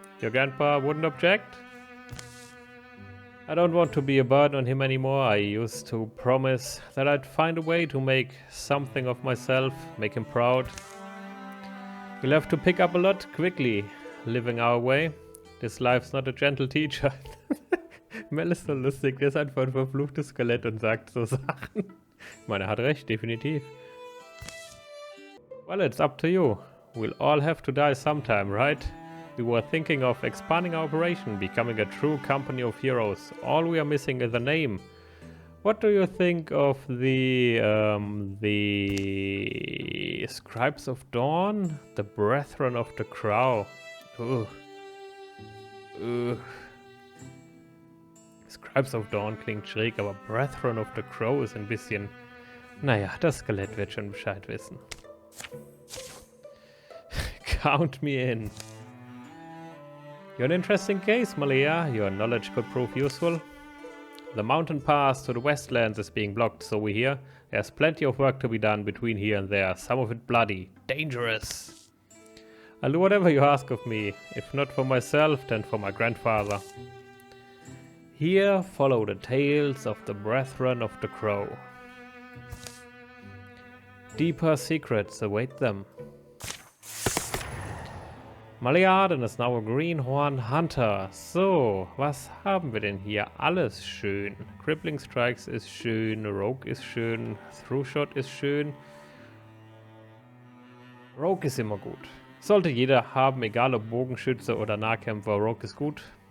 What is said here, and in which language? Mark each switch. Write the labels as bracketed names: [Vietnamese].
[English] Your grandpa wouldn't object? I don't want to be a burden on him anymore. I used to promise that I'd find a way to make something of myself, make him proud. We'll have to pick up a lot quickly, living our way. This life's not a gentle teacher. [German] Mel ist so lustig, der ist einfach ein verfluchtes Skelett und sagt so Sachen. Ich meine, er hat recht, definitiv. [English] Well, it's up to you. We'll all have to die sometime, right? We were thinking of expanding our operation, becoming a true company of heroes. All we are missing is a name. What do you think of the Scribes of Dawn? The Brethren of the Crow. [German] Scribes of Dawn klingt schräg, aber Brethren of the Crow ist ein bisschen... Naja, das Skelett wird schon Bescheid wissen. [English] Count me in. You're an interesting case, Malea. Your knowledge could prove useful. The mountain path to the westlands is being blocked, so we hear. There's plenty of work to be done between here and there, some of it bloody, dangerous. I'll do whatever you ask of me, if not for myself, then for my grandfather. Here follow the tales of the Brethren of the Crow. Deeper secrets await them. Malea Arden is now a Greenhorn Hunter. [German] So, was haben wir denn hier? Alles schön. Crippling Strikes ist schön, Rogue ist schön, Throughshot ist schön. Rogue ist immer gut. Sollte jeder haben, egal ob Bogenschütze oder Nahkämpfer, Rogue ist gut.